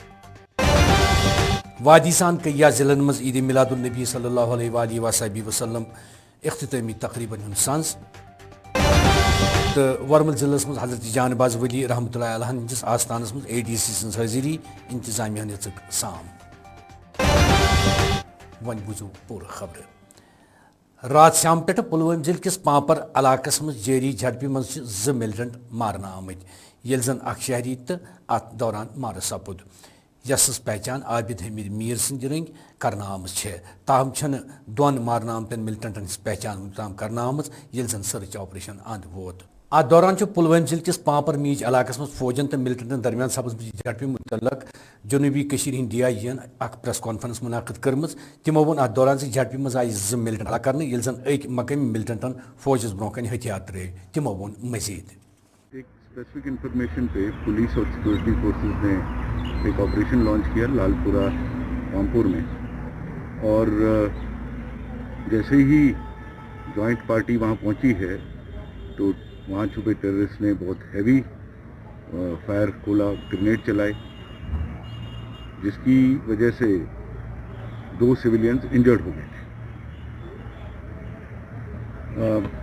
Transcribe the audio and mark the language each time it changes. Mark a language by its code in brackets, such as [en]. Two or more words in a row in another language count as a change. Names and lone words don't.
[ks] وادی سان کیا ضلع مز عید میلاد النبی [ar] صلی اللہ علیہ وآلہ وصحبہ وسلم [ks] اختتامی تقریباً ہند سنز تو ورمل ضلع مز حضرت جان باز ولی [ar] رحمۃ اللہ علیہ [ks] ہندس آستانس مز ADC سن حاضری انتظامیہ نژک سام ون بوزو پور خبر رات شام پہ پلوامہ ضلع کس پانپر علاقہ مز جاری جھڑپہ مز 2 ملٹنٹ مارن آمت یل زن اخ شہری تو ات دوران مار سپد یس پہچان عابد حمید میر سند رنگ کرنا آمت تاہم چھن 2 مارن آمتن ملٹنٹن پہچان تام کرنا آمت یل زن [en] search operation [ks] اند ووت ات دوران پلوامہ ضلع کس پانپر میچ علاقہ مز فوجن تو ملٹنٹن درمیان سپز جھڑپہ متعلق جنوبی کشیر ہند DIG اخ [en] press conference [ks] منعقد کرمز تمو وون ات دوران جھڑپہ مز آئی 2 ملٹنٹ ہلاک کرنے یل زن 1 مقامی ملٹنٹن فوجس برو کن ہتھیار ترے تمو وون مزید [ur] ایک [en] specific information [ur] پہ پولیس اور [en] security forces [ur] نے ایک آپریشن لانچ کیا لال پورہ رامپور میں اور جیسے ہی [en] joint party [ur] وہاں پہنچی ہے تو وہاں چھپے ٹیررسٹ نے بہت [en] heavy fire [ur] کھولا گرینیڈ چلائے جس کی وجہ سے 2 [en] civilians injured [ur] ہو گئے تھے.